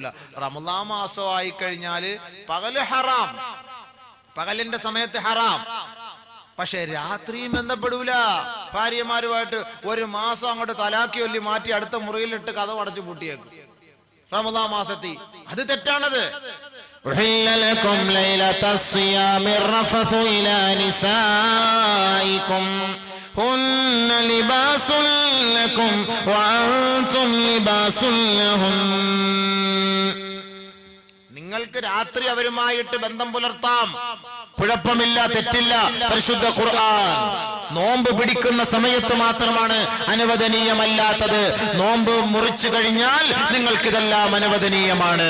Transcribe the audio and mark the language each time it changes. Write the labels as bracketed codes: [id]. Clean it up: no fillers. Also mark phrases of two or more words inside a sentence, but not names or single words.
[ml] റമളാൻ മാസമായി കഴിഞ്ഞാല് പകല് ഹറാം, പകലിന്റെ സമയത്ത് ഹറാം, പക്ഷെ രാത്രിയും ബന്ധപ്പെടൂല. ഭാര്യമാരുമായിട്ട് ഒരു മാസം അങ്ങോട്ട് തലാക്കി ഒല്ലി മാറ്റി അടുത്ത മുറിയിലിട്ട് കതവ് അടച്ചു പൂട്ടിയേക്കും റമളാൻ മാസത്തിൽ. അത് തെറ്റാണത്. [ar] هن لباس لكم وأنتم لباس لهم. [ml] നിങ്ങൾക്ക് രാത്രി അവരുമായിട്ട് ബന്ധം പുലർത്താം, കുഴപ്പമില്ല, തെറ്റില്ല. പരിശുദ്ധ ഖുർആൻ നോമ്പ് പിടിക്കുന്ന സമയത്ത് മാത്രമാണ് അനുവദനീയമല്ലാത്തത്. നോമ്പ് മുറിച്ചു കഴിഞ്ഞാൽ നിങ്ങൾക്കിതെല്ലാം അനുവദനീയമാണ്.